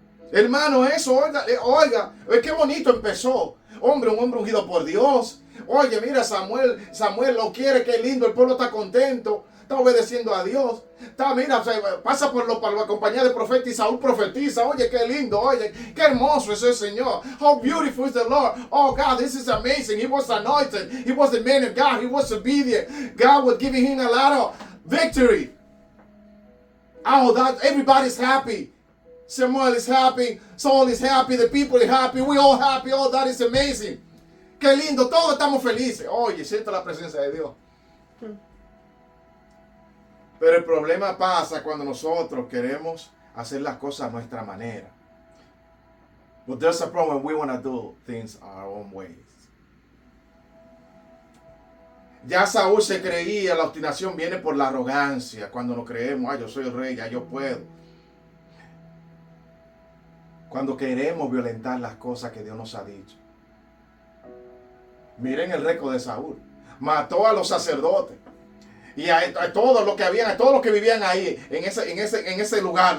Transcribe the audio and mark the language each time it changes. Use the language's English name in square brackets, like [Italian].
[Spanish] Hermano, eso, oiga, qué bonito empezó. Un hombre ungido por Dios. Oye, mira, Samuel lo quiere, qué lindo, el pueblo está contento, está obedeciendo a Dios. Mira, pasa por la compañía de profeta y Saúl profetiza. Oye, qué lindo, oye, qué hermoso es el Señor. [English] How beautiful is the Lord. Oh God, this is amazing. He was anointed. He was the man of God. He was obedient. God was giving him a lot of victory. Oh, that everybody's happy. Samuel is happy, Saul is happy, the people are happy, we all happy. Oh, that is amazing. [Spanish] Qué lindo, todos estamos felices. Oye, siento la presencia de Dios. Pero el problema pasa cuando nosotros queremos hacer las cosas a nuestra manera. [English] But there's a problem when we want to do things our own ways. [Spanish] Ya Saúl se creía, la obstinación viene por la arrogancia. Cuando nos creemos: yo soy el rey, ya yo puedo. Cuando queremos violentar las cosas que Dios nos ha dicho. Miren el récord de Saúl. Mató a los sacerdotes. Y a todos los que habían, a todos los que vivían ahí, en ese lugar.